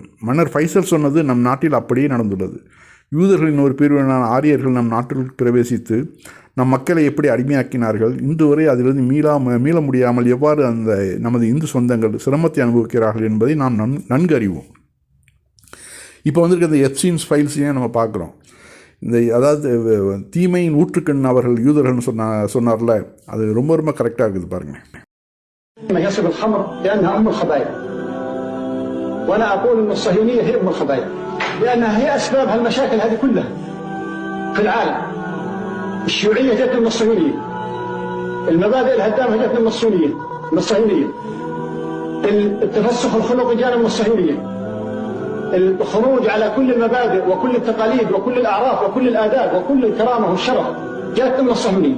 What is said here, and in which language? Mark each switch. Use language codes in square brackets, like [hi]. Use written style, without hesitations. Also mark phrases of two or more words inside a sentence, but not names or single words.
[ta] மன்னர் ஃபைசல் சொன்னது நம் நாட்டில் அப்படியே நடந்துள்ளது. யூதர்களின் ஒரு பிரிவினரான ஆரியர்கள் நம் நாட்டிற்கு பிரவேசித்து நம் மக்களை எப்படி அடிமையாக்கினார்கள், இன்று வரை அதிலிருந்து மீள முடியாமல் எவ்வாறு அந்த நமது இந்து சொந்தங்கள் சிரமத்தை அனுபவிக்கிறார்கள் என்பதை நாம் நன்கு அறிவோம். இப்போ வந்திருக்க இந்த எப்ஸ்டீன் ஃபைல்ஸையும் நம்ம பார்க்குறோம். அதாவது தீமையின் ஊற்றுக்கண் அவர்கள் யூதர்கள்னு சொன்னார்ல, அது ரொம்ப கரெக்டாக இருக்குது பாருங்கள். [ar] وأنا أقول أن الصهيونية هي أم الخبائث لأنها هي أسباب هالمشاكل هذه كلها في العالم. الشيوعية جت من الصهيونية، المبادئ الهدامة جت من الصهيونية، التفسخ الخلقي جاء من الصهيونية، الخروج على كل المبادئ وكل التقاليد وكل الأعراف وكل الآداب وكل الكرامة والشرف جاءت من الصهيونية.